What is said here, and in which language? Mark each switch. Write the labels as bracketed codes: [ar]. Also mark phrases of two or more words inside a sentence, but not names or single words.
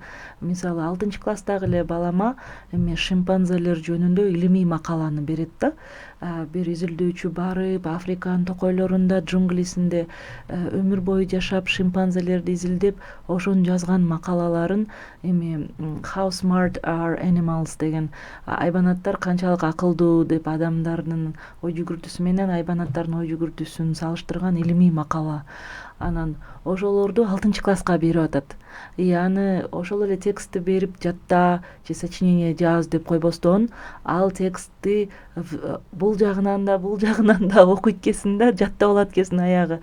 [ky] Мисалы 6-класстагы эле балама эме шимпанзелер жөнүндө илимий макаланы берет да. Бир изилдөөчү барып Африканын токойлорунда, джунглисинде өмүр бою жашап шимпанзелерди изилдеп, ошонун жазган макалаларын эми [en] How smart are animals [ky] деген, айбанаттар канчалык акылдуу деп адамдардын ой жүгүртүүсү менен айбанаттардын ой жүгүртүүсүн салыштырган илимий макала. Анан ошолорду 6-класска берип атат. Аны ошол эле текстти берип жатта же сочинение жаз деп койбостон, ал текстти бул жагынан да окуйт экенсиң да, жаттап алат экенсиң аягы.